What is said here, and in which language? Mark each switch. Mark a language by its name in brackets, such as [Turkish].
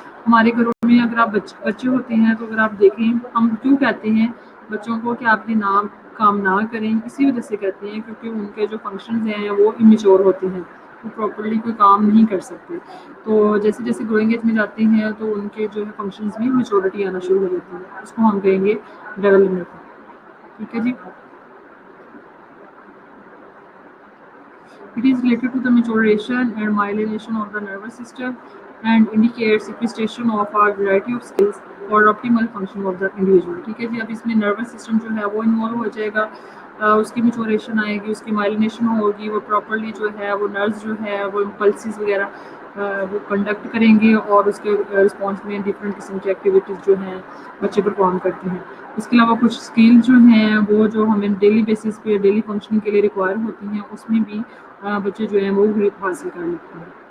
[Urdu] ہمارے گھروں میں اگر آپ بچے ہوتے ہیں تو اگر آپ دیکھیں ہم کیوں کہتے ہیں بچوں کو کہ آپ نے نام کام نہ کریں، اسی وجہ سے کہتے ہیں کیونکہ ان کے جو فنکشنز ہیں وہ امیچور ہوتے ہیں. وہ پراپرلی کوئی کام نہیں کر سکتے. تو جیسے جیسے گروئنگ ایج میں جاتے ہیں تو ان کے جو ہے فنکشنز میں میچورٹی آنا شروع ہو جاتی ہے. اس کو ہم کہیں گے ڈیولپمنٹ. ٹھیک ہے جی. [English] It is related to the maturation and myelination of the nervous system and indicates sequestration of a variety of skills for optimal functioning of the individual. [Urdu] ٹھیک ہے جی. اب اس میں نروس سسٹم جو ہے وہ انوالو ہو جائے گا, اس کی میچوریشن آئے گی, اس کی مائلینیشن ہوگی, وہ پراپرلی جو ہے وہ نروز جو ہے وہ امپلسز وغیرہ وہ کنڈکٹ کریں گے اور اس کے رسپانس میں ڈفرینٹ قسم کی ایکٹیویٹیز جو ہیں بچے پرفارم کرتے ہیں. اس کے علاوہ کچھ اسکل جو ہیں وہ جو ہمیں ڈیلی بیسس پہ ڈیلی فنکشننگ کے لیے ریکوائر ہوتی ہیں, اس میں بھی بچے جو ہیں وہ گریپ حاصل کر لیتے ہیں.